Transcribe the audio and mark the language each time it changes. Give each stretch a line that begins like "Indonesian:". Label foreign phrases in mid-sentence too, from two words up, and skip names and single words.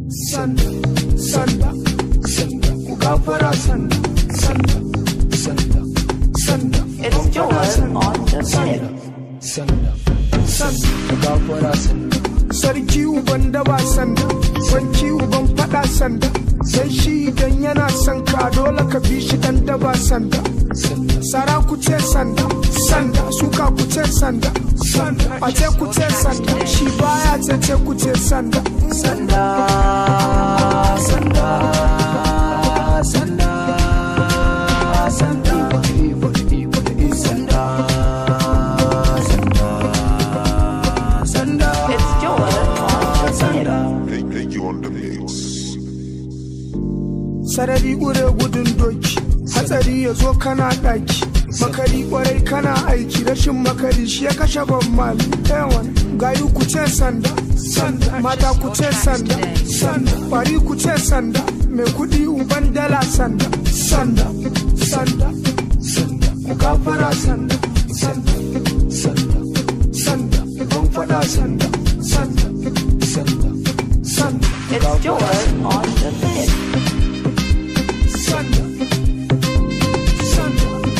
Hausa: Sanda, sanda, sanda, ku gafara sanda, sanda, sanda, sanda.
English: It's Joel on the Sanda, mic.
Hausa: sanda, sanda, ku gafara sanda. Sarki uban daba sanda, sarki uban fada sanda. Sai shi idan yana son ka dole ka bi shi dan daba sanda. Sara ku ce sanda, sanda, suka ku ce sanda, sanda, a ce ku ce sanda, shi baya ce ce ku ce sanda. Sanda, sanda, sanda, sanda, sanda, sanda, sanda.
English: It's Joel on the mic. Sanda. Hey, hey, you on the mix.
Hausa: Sarari ƙure gudun doki, hatsari ya zo kana ɗaki. Makari ƙwarai kana aiki, rashin makari shi ya kashe ban mali. Ewan, gayu ku ce sanda, sanda, mata ku ce sanda, sanda, ƙwari ku ce sanda, mai kuɗi uban dala sanda, sanda, sanda, sanda, ku gafara sanda, sanda, sanda, sanda, uban faɗa sanda, sanda, sanda, sanda, ku It's gafara Joel sanda.
English: on the mic.
Hausa: Sanda, sanda,